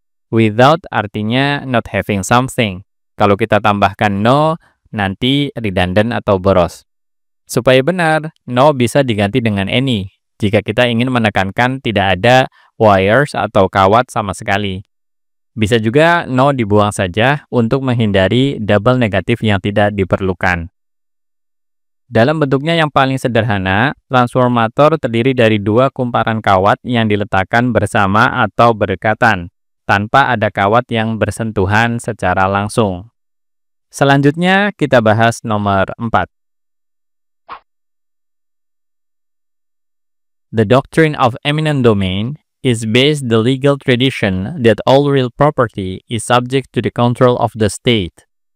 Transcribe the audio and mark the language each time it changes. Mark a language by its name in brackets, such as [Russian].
[English] Without artinya not having something. [Indonesian] Kalau kita tambahkan no, nanti redundant atau boros. Supaya benar, no bisa diganti dengan any jika kita ingin menekankan tidak ada wires atau kawat sama sekali. Bisa juga no dibuang saja untuk menghindari double negatif yang tidak diperlukan. Dalam bentuknya yang paling sederhana, transformator terdiri dari dua kumparan kawat yang diletakkan bersama atau berdekatan, tanpa ada kawat yang bersentuhan secara langsung. Selanjutnya kita bahas nomor 4. [English] The doctrine of eminent domain is based the legal tradition that all real property is subject to the control of the state.